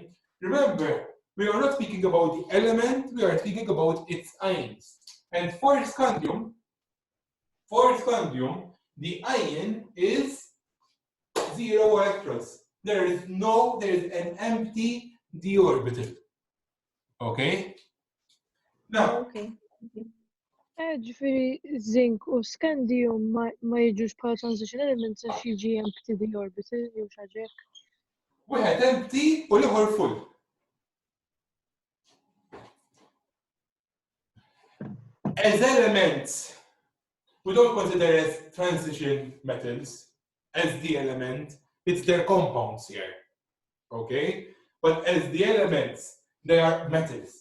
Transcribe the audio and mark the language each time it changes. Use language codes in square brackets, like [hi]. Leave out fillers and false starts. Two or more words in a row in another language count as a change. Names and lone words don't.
[en] Remember, we are not speaking about the element, we are speaking about its ions. And for scandium, the ion is 0 electrons. There is an empty d orbital. Okay? Now, Okay. [mt] Ġifiri, zinc u scandium ma jiġux bħala [en] transition elements [mt] għax jiġi [en] empty d orbital [mt] jew xi ħaġa hekk. wieħed empty u l-ieħor full. [en] As elements, we don't consider as transition metals as the element, it's their compounds here. Okay? But as the elements, They are metals.